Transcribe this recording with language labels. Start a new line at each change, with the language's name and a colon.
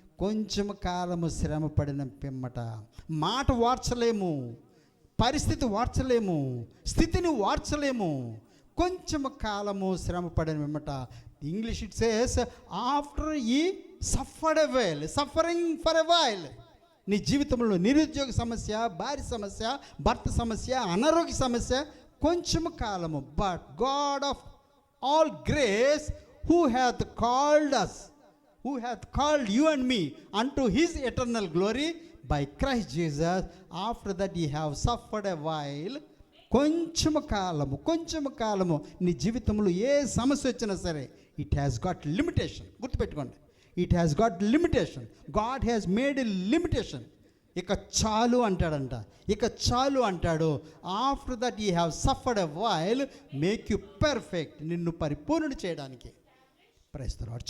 Telugu: కొంచెం కాలము శ్రమ పడిన పిమ్మట. మాట వార్చలేము, పరిస్థితి వార్చలేము, స్థితిని వార్చలేము. కొంచెం కాలము శ్రమ పడిన పిమ్మట.
English: English it says after ye suffered a while, suffering for a while.
Telugu: నీ జీవితంలో నిరుద్యోగ సమస్య, భార్య సమస్య, భర్త సమస్య, అనారోగ్య సమస్య, కొంచెం కాలము.
English: but God of all grace who hath called us, who hath called you and me unto his eternal glory by Christ Jesus, after that ye have suffered a while,
Telugu: కొంచెము కాలము నీ జీవితంలో ఏ సమస్య వచ్చినా సరే
English: It has got limitation.
Telugu: గుర్తుపెట్టుకోండి,
English: It has got limitation. God has made a limitation.
Telugu: ఇక చాలు అంటాడంట, ఇక చాలు అంటాడు.
English: after that you have suffered a while make you perfect,
Telugu: నిన్ను పరిపూర్ణుడు చేయడానికి.
English: Praise the Lord.